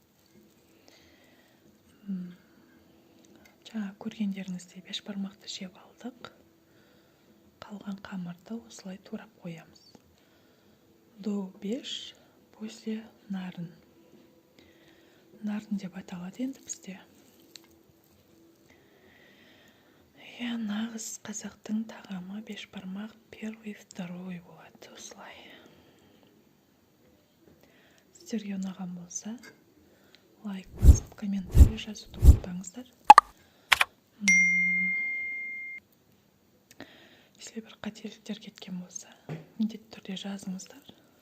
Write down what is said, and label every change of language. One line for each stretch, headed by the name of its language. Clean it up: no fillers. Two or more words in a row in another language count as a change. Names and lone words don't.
Kazakh: Жаңа көргендеріңіздей бешбармақты жеп алдық. Қалған қамырды осылай турап қоямыз.
Russian: До беш, после нарын.
Kazakh: Нарын деп аталады енді бізде. Нағыз қазақтың тағамы бешбармақ
Russian: первый, второй
Kazakh: болады осылай. Сіздерге ұнаған болса, лайк басып, комментарий жазуды ұмытпаңыздар. Если бір қателіктер кеткен болса, міндетті түрде жазыңыздар.